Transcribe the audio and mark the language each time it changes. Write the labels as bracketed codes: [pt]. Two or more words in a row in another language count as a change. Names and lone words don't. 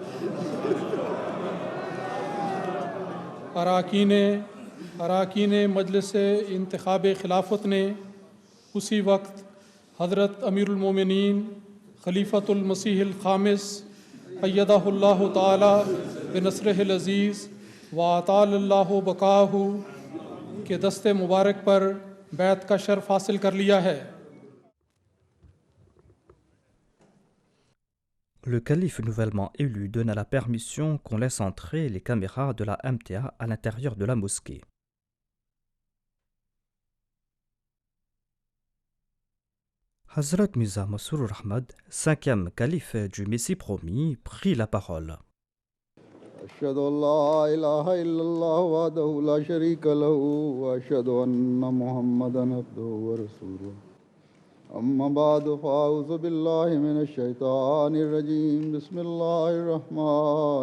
[ur] اراکین مجلس انتخاب خلافت نے اسی وقت حضرت امیر المومنین خلیفۃ المسیح الخامس [ar] ایدہ اللہ تعالی بنصرہ العزیز و اطال اللہ بقاہ [ur] کے دست مبارک پر بیعت کا شرف حاصل کر لیا ہے۔ [fr] Le calife nouvellement élu donna la permission qu'on laisse entrer les caméras de la MTA à l'intérieur de la mosquée. Hazrat Mirza Masroor Ahmad, 5e calife du Messie promis, prit la parole. [ar] أشهد أن لا إله إلا الله وحده لا شريك له وأشهد أن محمدا عبده ورسوله أما بعد فأعوذ بالله من الشيطان الرجيم بسم الله الرحمن